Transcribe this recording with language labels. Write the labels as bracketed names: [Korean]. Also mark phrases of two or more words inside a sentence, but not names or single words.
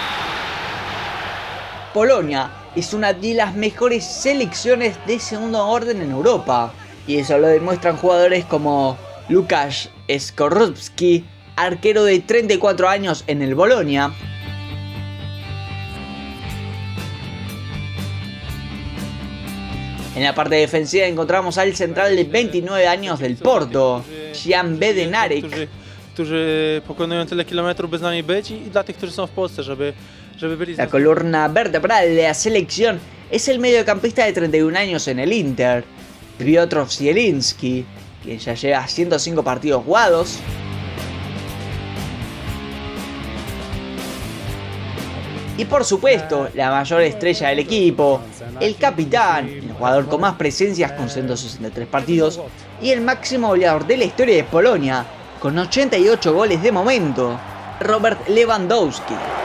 [Spanish] Polonia es una de las mejores selecciones de segundo orden en Europa, y eso lo demuestran jugadores como Łukasz Skorupski, arquero de 34 años en el Bolonia, en la parte defensiva encontramos al central de 29 años del Porto, Jan Bednarek. [Polish] Którzy pokonują tyle kilometrów, by z nami być, i dla tych, którzy są w Polsce, żeby byli. [Spanish] La columna vertebral de la selección es el mediocampista de 31 años en el Inter, Piotr Zielinski, quien ya lleva 105 partidos jugados. Y por supuesto, la mayor estrella del equipo, el capitán, el jugador con más presencias con 163 partidos y el máximo goleador de la historia de Polonia, con 88 goles de momento, Robert Lewandowski.